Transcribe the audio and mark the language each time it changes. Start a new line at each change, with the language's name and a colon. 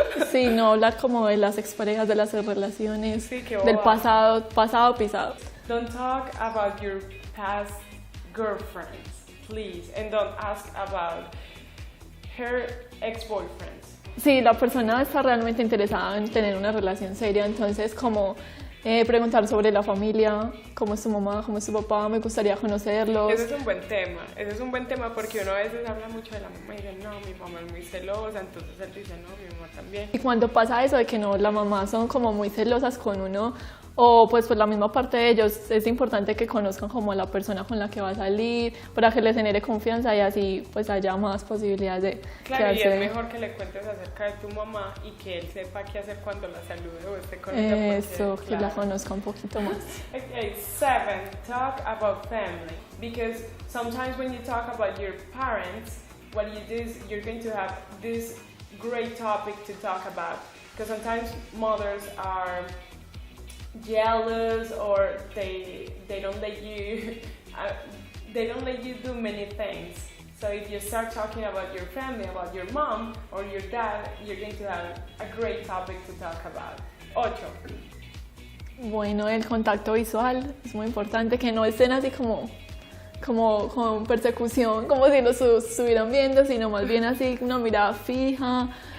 Spanish: Sí, no hablar como de las exparejas, de las relaciones, sí, del pasado pisado.
English: Don't talk about your past girlfriends, please, and don't ask about her ex-boyfriends.
Spanish: Sí, la persona está realmente interesada en tener una relación seria, entonces como preguntar sobre la familia, cómo es tu mamá, cómo es tu papá, me gustaría conocerlos. Ese es un buen tema porque uno a veces habla mucho de la mamá y dice, no, mi mamá es muy celosa, entonces él dice, no, mi mamá también. Y cuando pasa eso de que no, la mamá son como muy celosas con uno, o pues por la misma parte de ellos, es importante que conozcan como a la persona con la que va a salir, para que les genere confianza y así pues haya más posibilidades de claro, quedarse. Y es mejor que le cuentes acerca de tu mamá y que él sepa qué hacer cuando la salude o esté con ella. Eso, que la conozca un poquito más.
English: Okay, 7, talk about family. Because sometimes when you talk about your parents, what you do is you're going to have this great topic to talk about. Because sometimes mothers are jealous or they don't let you do many things. So if you start talking about your family, about your mom or your dad, you're going to have a great topic to talk about. 8.
Spanish: Bueno, el contacto visual es muy importante, que no estén así como con persecución, como si los estuvieran viendo, sino más bien así una mirada fija.